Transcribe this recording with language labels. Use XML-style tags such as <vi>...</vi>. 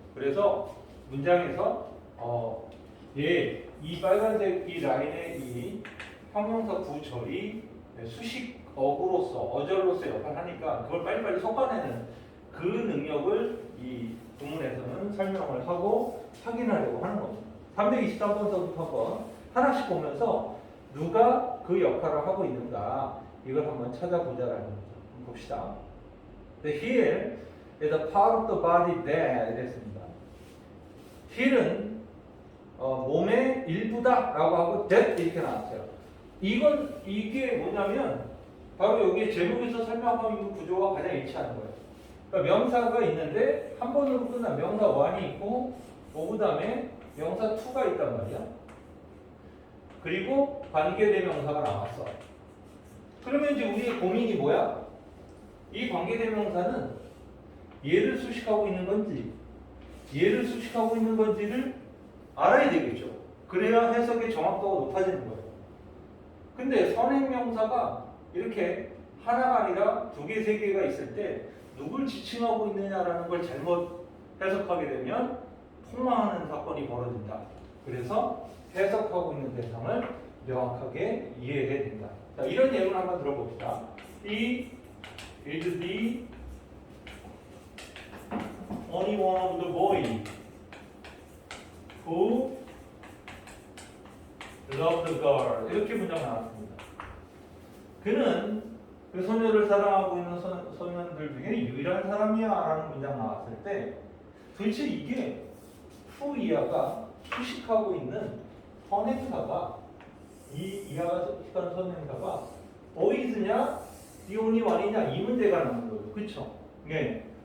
<ko>그래서 문장에서 이 빨간색 이 라인의 이 형용사 구절이 수식 어절로서 역할을 하니까 그걸 빨리빨리 섞어내는 그 능력을 이 구문에서는 설명을 하고 확인하려고 하는 겁니다. 323번서부터 한번 하나씩 보면서 누가 그 역할을 하고 있는가 이걸 한번 찾아보자라는 거죠. 한번 봅시다.</ko> <en>The heel is a part of the body that 이랬습니다.</en> <ko>heel은 몸의 일부다라고 하고 that 이렇게 나왔어요. 이게 뭐냐면 바로 여기 제목에서 설명하고 있는 구조와 가장 일치하는 거예요. 그러니까 명사가 있는데 한 번으로 끝난 명사 1이 있고 그 다음에 명사 2가 있단 말이야. 그리고 관계대명사가 나왔어. 그러면 이제 우리의 고민이 뭐야? 이 관계대명사는 얘를 수식하고 있는 건지 얘를 수식하고 있는 건지를 알아야 되겠죠. 그래야 해석의 정확도가 높아지는 거예요. 근데 선행명사가 이렇게 하나가 아니라 2개, 3개가 있을 때 누굴 지칭하고 있느냐라는 걸 잘못 해석하게 되면 폭망하는 사건이 벌어진다. 그래서 해석하고 있는 대상을 명확하게 이해해야 된다. 자, 이런 예문 한번 들어봅시다.</ko> <en>He is the only one of the boys who loved the girl.</en> <ko>이렇게 문장 나왔습니다. 그는 그 소녀를 사랑하고 있는 소년들 중에 유일한 사람이야 라는 문장 나왔을 때 도대체 이게 후 이하가 수식하고 있는 선행사가 이 이하가 수식하는 선행사가 boys냐</ko> <en>the only one</en> <ko>이냐 이 문제가 나오는 거예요. 그쵸? 네.</ko>